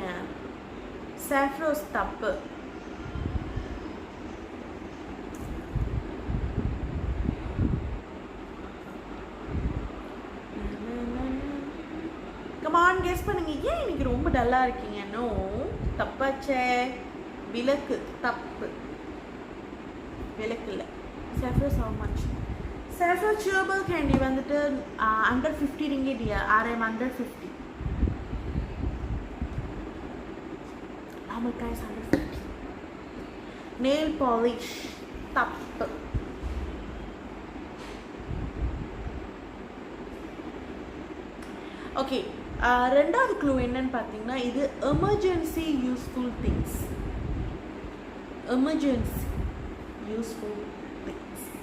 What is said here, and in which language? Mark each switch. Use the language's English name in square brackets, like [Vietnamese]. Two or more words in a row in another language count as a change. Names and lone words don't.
[Tamil] சாஃப்ரோஸ் தப்பு. [English] come on guess [Tamil] பண்ணுங்க. ஏன் இன்னைக்கு ரொம்ப டல்லா இருக்கீங்க? நோ, தப்பாச்சே. விளக்கு தப்பு. விளக்கு இல்லை. சாஃப்ரோஸ் [English] how much? [Tamil] சாஃப்ரோஸ் [English] chewable candy [Tamil] வந்துட்டு அண்டர் 50 ringgit. [English] RM under 50. Normal price under 50. Nail polish [Tamil] தப்பு. ஓகே, ரெண்டாவது க்ளூ என்னன்னு பார்த்தீங்கன்னா, இது [English] emergency useful things. emergency useful things.